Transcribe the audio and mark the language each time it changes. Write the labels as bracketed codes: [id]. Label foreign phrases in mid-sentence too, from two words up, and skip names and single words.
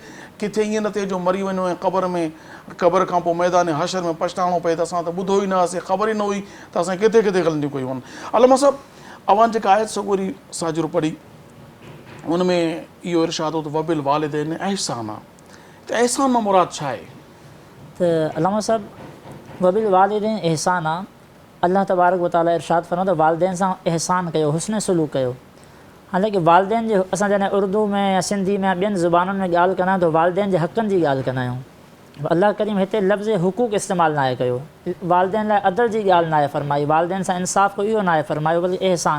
[sd] किथे ईअं न थिए जो मरी वञो ऐं क़बर खां पोइ मैदान हशर में पछताइणो पए त असां त ॿुधो ई न हुआसीं, ख़बर ई न हुई त असां किथे किथे ग़लतियूं कयूं आहिनि। अलामा साहिबु, अवां जेका आयत सॻोरी साजुर पढ़ी हुन में इहो इरशाद हो त [ar] وبالوالدين إحسانا [sd] आहे, त एहसान मां मुराद छा आहे? त अलामा साहिबु [ar] وبالوالدين إحسانا [sd] आहे। अल्लाह तबारक व तआला इरशाद फरमायो त वालिदैन सां एहसान कयो, हुस्न सलूक कयो। हालांकि वालिदैन जे असां जॾहिं उर्दू में या सिंधी में या ॿियनि ज़ुबानुनि में ॻाल्हि कंदा आहियूं त वालिदैन जे हक़नि जी ॻाल्हि कंदा आहियूं। अल्लाह करीम हिते लफ़्ज़ हुकूक इस्तेमालु न आहे कयो, वालिदैन लाइ अदल जी ॻाल्हि न आहे फरमाई, वालिदैन सां इंसाफ़ को इहो न आहे फरमायो, बल्कि एहसान।